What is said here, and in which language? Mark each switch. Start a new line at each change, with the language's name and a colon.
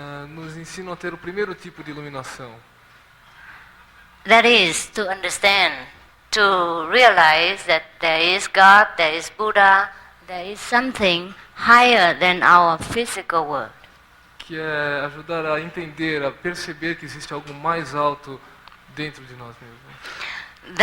Portuguese: Nos ensinam a ter o primeiro tipo de iluminação.
English: That is to understand, to realize that there is God, there is Buddha, there is something higher than our physical world.
Portuguese: Que é ajudar a entender, a perceber que existe algo mais alto dentro de nós mesmos.